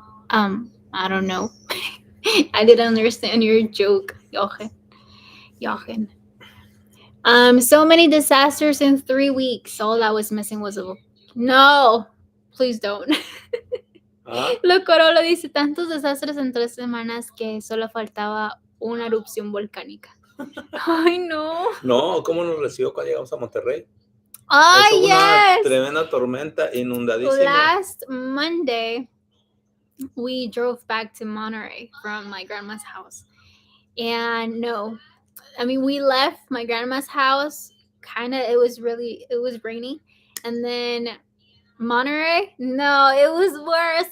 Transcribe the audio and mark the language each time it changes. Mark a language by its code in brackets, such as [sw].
[en] I don't know. I didn't understand your joke, Jochen. So many disasters in 3 weeks. All that was missing was a... No, please don't. [es] Lo Corolo dice, tantos desastres en 3 semanas que solo faltaba una erupción volcánica. Ay, no. No, ¿cómo nos recibió cuando llegamos a Monterrey? Ay, una tremenda tormenta, inundadísima. [en] Last Monday, we drove back to Monterey from my grandma's house. And no, I mean, we left my grandma's house, it was rainy. And then Monterey, no, it was worse.